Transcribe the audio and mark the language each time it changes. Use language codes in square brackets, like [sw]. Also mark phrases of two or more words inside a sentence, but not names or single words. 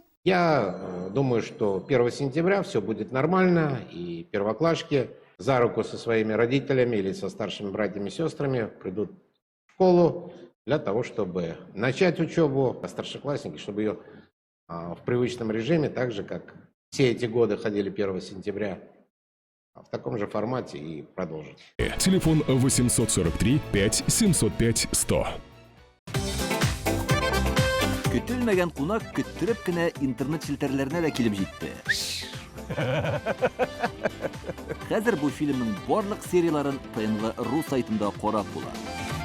[ru] Я думаю, что 1 сентября все будет нормально, и первоклашки за руку со своими родителями или со старшими братьями и сестрами придут в школу для того, чтобы начать учебу, а старшеклассники, чтобы ее в привычном режиме, так же, как все эти годы ходили 1 сентября, в таком же формате и продолжить. Телефон 843 5 705 100. [tt] Көтелмәгән кунак көттөреп кенә интернет челтәрләренә дә килеп җитте. Хәзер бу фильмның барлык серияларын ТНВ.ру сайтында карап була.